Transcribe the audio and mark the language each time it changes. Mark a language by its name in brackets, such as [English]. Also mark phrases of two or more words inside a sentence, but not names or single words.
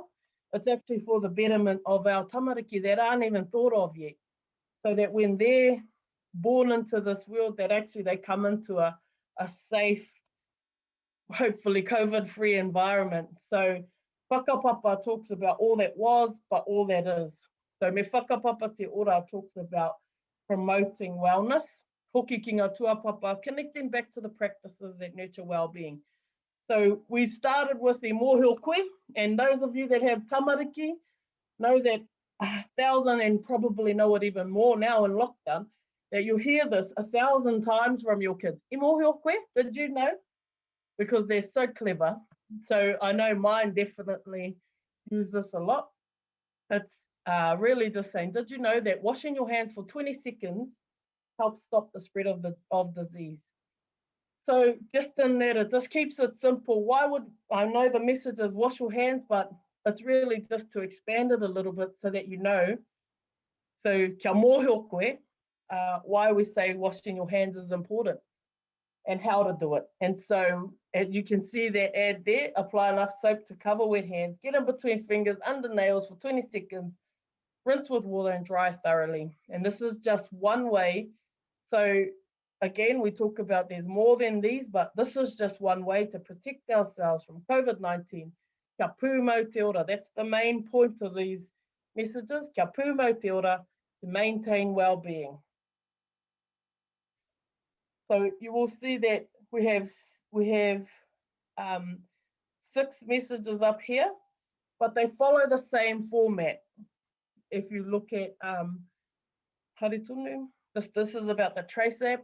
[English] It's actually for the betterment of our tamariki that aren't even thought of yet, so that when they're born into this world, that actually they come into a safe, hopefully COVID-free environment. So whakapapa talks about all that was, but all that is. So [Māori] me whakapapa te ora [English] talks about promoting wellness. [Māori] Hoki ki ngā tūāpapa, [English] connecting back to the practices that nurture well-being. So we started with the [Māori] mōhio koe, [English] and those of you that have tamariki know that 1,000, and probably know it even more now in lockdown, that you'll hear this 1,000 times from your kids. [Māori] I mōhio koe, [English] did you know? Because they're so clever. So I know mine definitely use this a lot. It's really just saying, did you know that washing your hands for 20 seconds helps stop the spread of disease? So just in that, it just keeps it simple. Why would, I know the message is wash your hands, but it's really just to expand it a little bit so that you know. [Māori] So kia mōhio koe, [English] why we say washing your hands is important and how to do it. And so you can see that ad there, apply enough soap to cover wet hands, get in between fingers, under nails for 20 seconds, rinse with water and dry thoroughly. And this is just one way. So again, we talk about there's more than these, but this is just one way to protect ourselves from COVID-19. [Māori] Kia pū mau te ora, [English] that's the main point of these messages. [Māori] Kia pū mau te ora, [English] to maintain well-being. So you will see that we have 6 messages up here, but they follow the same format. If you look at Haritunu, this is about the Trace app.